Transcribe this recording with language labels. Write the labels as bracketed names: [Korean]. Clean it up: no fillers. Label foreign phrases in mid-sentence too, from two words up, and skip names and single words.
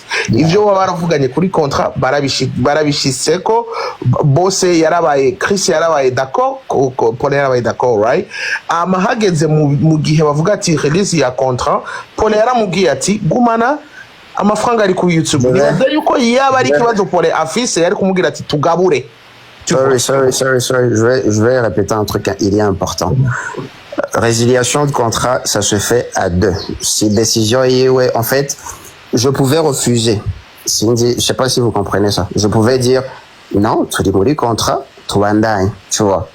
[Rundi] Ivyo baba baravuganye kuri contrat barabishiseko bose yarabaye Chris yarabaye d'accord Pole yarabaye d'accord, right? Hageze mu gihe bavuga ati release ya contrat, Pole yaramubwiye ati gumana amafaranga ari ku YouTube. Nibaza yuko yaba ari kibazo Pole afise yari kumubwira ati tugabure. Sorry. [French] Je vais répéter un truc, il est important. Résiliation de contrat, ça se fait à deux. Si décision est, ouais, en fait, je pouvais refuser. Je sais pas si vous comprenez ça. Je pouvais dire, non, tu dis le contrat, tu vas tu vois.